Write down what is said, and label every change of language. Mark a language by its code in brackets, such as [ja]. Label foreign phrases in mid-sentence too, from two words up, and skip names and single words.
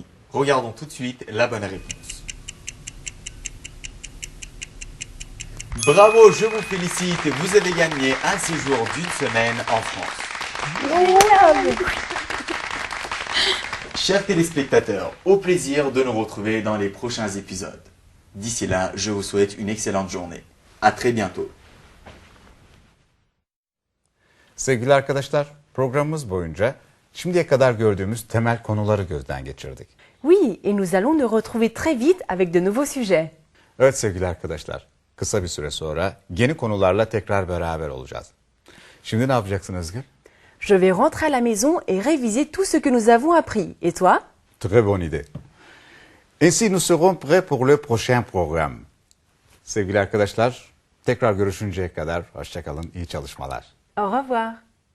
[fr] Regardons tout de suite la bonne réponse. Bravo, je vous félicite, vous avez gagné un séjour d'une semaine en France. Chers téléspectateurs, au plaisir de nous retrouver dans les prochains épisodes. D'ici là, je vous souhaite une excellente journée. À très bientôt. [tr] Sevgili arkadaşlar, programımız boyunca şimdiye kadar gördüğümüz temel konuları gözden geçirdik. [fr] Oui, et nous allons nous retrouver très vite avec de nouveaux sujets. [tr] Evet sevgili arkadaşlar, kısa bir süre sonra yeni konularla tekrar beraber olacağız. Şimdi ne yapacaksın Özgür? [fr] Je vais rentrer à la maison et réviser tout ce que nous avons appris. Et toi? Très bonne idée. Ainsi nous serons prêts pour le prochain programme. [tr] Sevgili arkadaşlar, tekrar görüşünceye kadar hoşça kalın, iyi çalışmalar. [fr] Au revoir.